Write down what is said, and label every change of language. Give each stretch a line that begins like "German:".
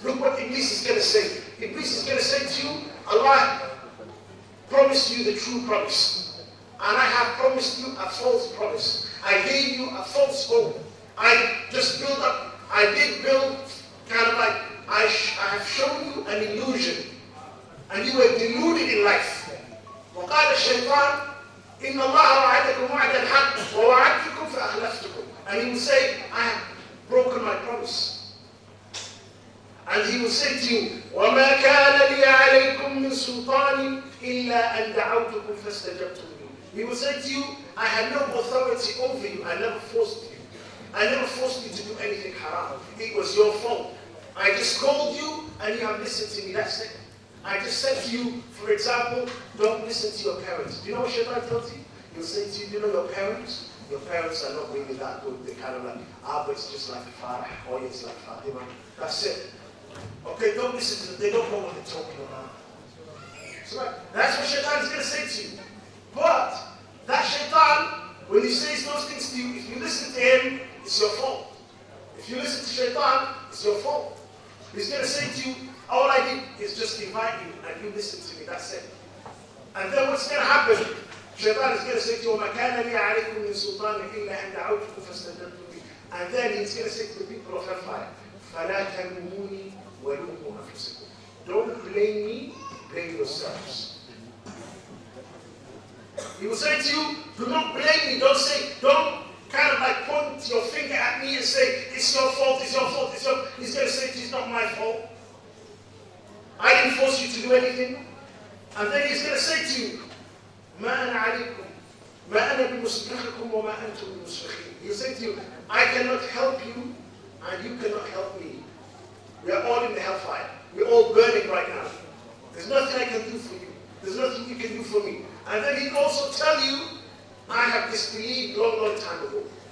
English: Look what Iblis is going to say. Iblis is going to say to you, Allah promised you the true promise. And I have promised you a false promise. I gave you a false hope. I just built up, I did build kind of like, I have shown you an illusion. And you were deluded in life.
Arabic: وقال الشيطان إن الله وعدكم وعد الحق ووعدتكم فأخلفتكم.
English: And he will say, I have broken my promise. And he will say to you,
Arabic: وما كان لي عليكم من سلطان إلا أن دعوتكم فاستجبتم لي.
English: He will say to you, I had no authority over you. I never forced you. I never forced you to do anything haram. It was your fault. I just called you and you have listened to me. That's it. I just said to you, for example, don't listen to your parents. Do you know what Shaitan tells you? He'll say to you, you know your parents? Your parents are not really that good. They're kind of like, but it's just like Farah, or it's like Fatima. That's it. Okay, don't listen to them. They don't know what they're talking about. So that's what Shaitan is going to say to you. But that Shaitan, when he says those things to you, if you listen to him, it's your fault. If you listen to Shaitan, it's your fault. He's going to say to you, all I did is just invite you and you listen to me, that's it. And then what's going to happen? Shaitan is going to say to you,
Arabic: وَمَا كَانَ لِي عَلَيْكُمْ مِنْ سُلْطَانٍ إِلَّا أَنْ دَعَوْتُكُمْ فَاسْتَجَبْتُمْ لِي.
English: And then he's going to say to the people of hellfire,
Arabic: فَلَا تَلُومُونِي وَلُومُوا أَنفُسَكُمْ.
English: Don't blame me, blame yourselves. He will say to you, do not blame me, don't kind of like point your finger at me and say, it's your fault, it's your fault, it's your... He's going to say to you, it's not my fault. I didn't force you to do anything. And then he's going to say to you,
Arabic: ما أنا عليكم ما أنا بمصرخكم وما أنتم بمصرخين.
English: He'll say to you, I cannot help you and you cannot help me. We are all in the hellfire. We're all burning right now. There's nothing I can do for you. There's nothing you can do for me. And then he'll also tell you, I have disbelieved long time ago.